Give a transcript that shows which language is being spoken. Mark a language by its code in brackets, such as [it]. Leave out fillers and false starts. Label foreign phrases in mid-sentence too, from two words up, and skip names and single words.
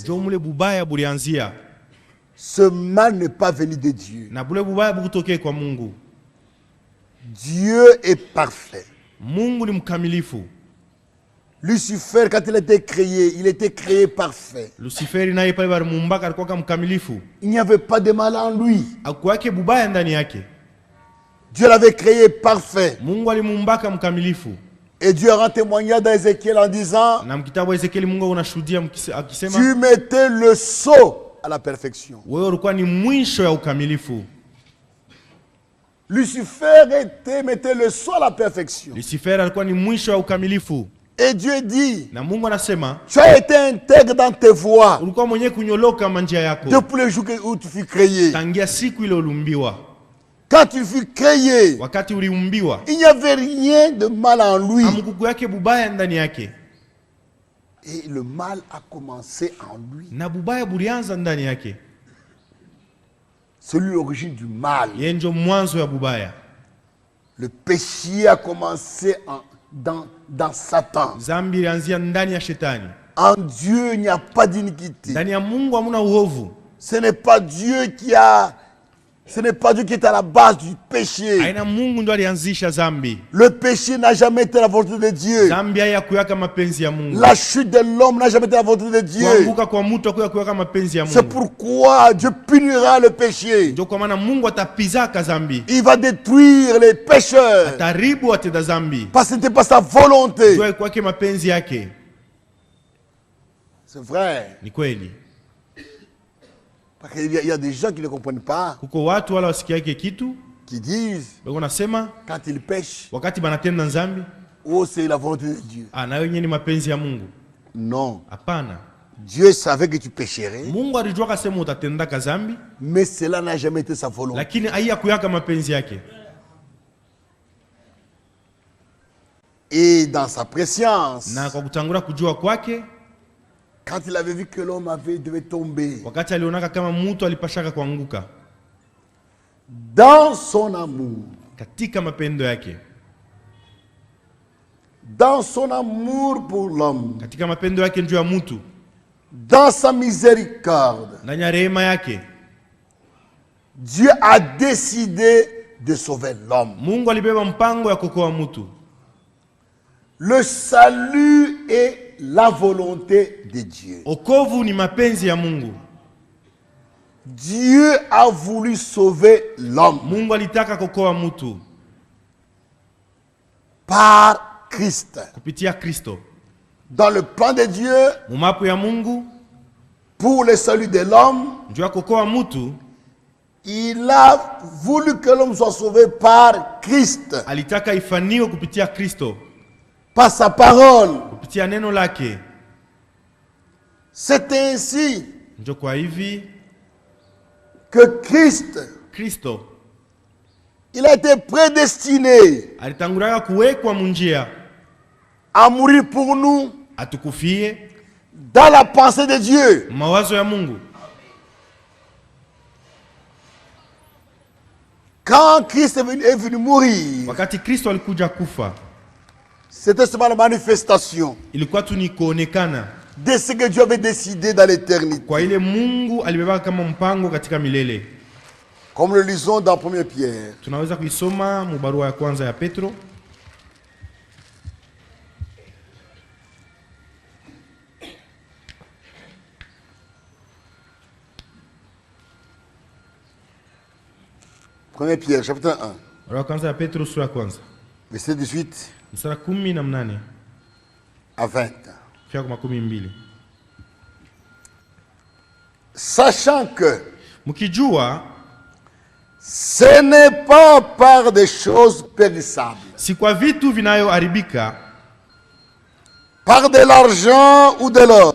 [sw] Ndio mule bubaya bulianzia, [fr] Ce mal n'est pas venu de Dieu. [sw] na bule bubaya bukutokea kwa Mungu. [fr] Dieu est parfait. [sw] Mungu ni mkamilifu. [fr] Lucifer, quand il était créé parfait. [sw] Luciferi naye pale balimuumbaka alikuwa kama mkamilifu. [fr] Il n'y avait pas de mal en lui. [sw] Hakuwake bubaya ndani yake. [fr] Dieu l'avait créé parfait. [sw] Mungu alimuumbaka mkamilifu. [fr] Et Dieu rend témoignage dans Ézéchiel en disant, [sw] Na mkitabu wa Ezekieli Mungu unashuhudia akisema, [fr] tu mettais le sceau à la perfection. [sw] wewe ulikuwa ni mwisho ya ukamilifu. [fr] Lucifer mettait le sceau à la perfection. [sw] Lucifer alikuwa ni mwisho ya ukamilifu. [fr] Et Dieu dit, [sw] Na Mungu anasema, [fr] tu as été intègre dans tes voies [sw] ulikuwa mwenye kunyoloka manjia yako [fr] depuis le jour où tu fus créé. [sw] tangia siku ile uliumbiwa. [fr] Quand tu fus créé, [sw] Wakati uliumbiwa, [fr] il n'y avait rien de mal en lui. [sw] amkuku yake bubaya ndani yake, [fr] Et le mal a commencé en lui. [sw] na bubaya bulianza ndani yake. [fr] C'est lui l'origine du mal. [sw] Yeye ndio mwanzo ya bubaya. [fr] Le péché a commencé dans Satan. [sw] Zambi ilianzia ndani ya shetani. [fr] En Dieu, il n'y a pas d'iniquité. [sw] Ndani ya Mungu hamuna uovu. [fr] Ce n'est pas Dieu qui est à la base du péché. [sw] Aina Mungu ndo alianzisha zambi. [fr] Le péché n'a jamais été la volonté de Dieu. [sw] Zambi hayakuyaka mapenzi ya Mungu. [fr] La chute de l'homme n'a jamais été la volonté de Dieu. [sw] Kuanguka kwa mtu hakuyaka mapenzi ya [fr] C'est [sw] Mungu. [fr] pourquoi Dieu punira le péché. [sw] Ndio kwa maana Mungu atapizaka zambi. [fr] Il va détruire les pécheurs. [sw] Ataribu watenda zambi. [fr] Parce que ce n'était pas sa volonté. [sw] Ndio kwake mapenzi yake. [fr] C'est vrai. [sw] Ni kweli. [fr] Parce qu'il y a des gens qui ne comprennent pas, [sw] Kuko watu wala wasikiake kitu, [fr] qui disent, [sw] bako nasema [fr] quand ils pêchent, [sw] wakati banatenda nzambi, [fr] oh, c'est la volonté de Dieu. [sw] na wenyewe ni mapenzi ya Mungu. [fr] Non. [sw] Hapana. [fr] Dieu savait que tu pécherais, [sw] Mungu alijua kasema utatenda zambi, [fr] mais cela n'a jamais été sa volonté. [sw] lakini haiyakuyaka mapenzi yake. [fr] Et dans sa préscience, [sw] Na kwa kutangura kujua kwake, [fr] quand il avait vu que l'homme devait tomber, [sw] wakati alionaka kama mtu alipashaka kuanguka, [fr] dans son amour, [sw] katika mapendo yake, [fr] dans son amour pour l'homme, [sw] katika mapendo yake njoo ya mtu, [fr] dans sa miséricorde, [sw] ndani ya rehema yake, [fr] Dieu a décidé de sauver l'homme. [sw] Mungu alibeba mpango ya kuokoa mtu. [fr] Le salut est la volonté de Dieu. [sw] Okovu ni mapenzi ya Mungu. [fr] Dieu a voulu sauver l'homme [sw] Mungu alitaka kuokoa mtu [fr] par Christ. [sw] kupitia Kristo. [fr] Dans le plan de Dieu, [sw] Mumapo ya Mungu [fr] pour le salut de l'homme, [sw] njoo ya kuokoa mtu, [fr] il a voulu que l'homme soit sauvé par Christ, [sw] alitaka ifaniwe kupitia Kristo, [fr] par sa parole. [sw] kupitia neno lake. [fr] C'est ainsi [sw] Njoo kwa hivi [fr] que Christ, il a été prédestiné [sw] alitanguraka kuwekwa munjia [fr] à mourir pour nous [sw] atukufie [fr] dans la pensée de Dieu. [sw] mawazo ya Mungu. [fr] Quand Christ est venu mourir, [sw] Wakati Kristo alikuja kufa, [fr] c'était seulement la manifestation [sw] ilikuwa tu ni kuonekana [fr] de ce que Dieu avait décidé dans l'éternité. [sw] kwa ile Mungu alibeba kama mpango katika milele. [fr] Comme le lisons dans 1 Pierre. [sw] Tunaweza kuisoma mubarua ya kwanza ya Petro. [fr] Premier Pierre, chapitre 1, [sw] Barua ya kwanza ya Petro sura ya kwanza. [fr] verset 18 [sw] Mstari 18 [fr] à 20. [sw] fika kwa 12. [fr] Sachant que [sw] Mkijua [fr] ce n'est pas par des choses périssables, [sw] si kwa vitu vinayoharibika, [fr] par de l'argent ou de l'or,